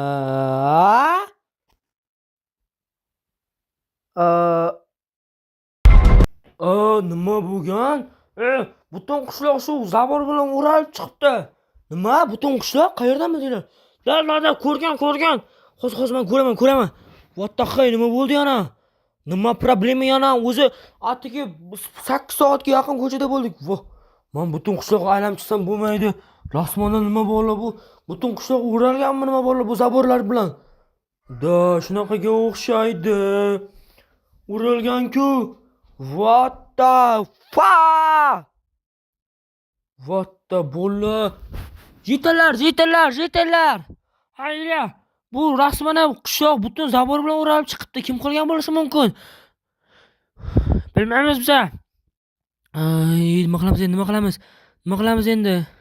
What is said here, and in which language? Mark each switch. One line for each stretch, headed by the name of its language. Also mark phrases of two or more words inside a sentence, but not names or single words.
Uzbek: Nima bo'lgan? Butun qishloq shu zabor bilan o'ralib chiqibdi. Nima? Butun qishloq qayerdan bildinglar? La, ko'rgan. Hozir men ko'raman.
English: What the hell,
Uzbek: nima bo'ldi yana? Nima problema yana? O'zi atigi 8 soatga yaqin ko'chada bo'ldik. Men butun qishloqqa aylanib chiqsam bo'lmaydi. Rasmona nima bo'ldi bu? Butun qishloq o'ralganmi nima bo'ldi bu zaborlar bilan? Da, shunaqaga o'xshaydi. O'ralgan-ku.
English: What the fuck? What the
Uzbek: bo'la? Yetinglar. Hayya. Bu rasmana qishloq butun zabor bilan o'ralib chiqibdi. Kim qilgan bo'lishi mumkin? Bilmaymiz biz. Nima qilamiz endi?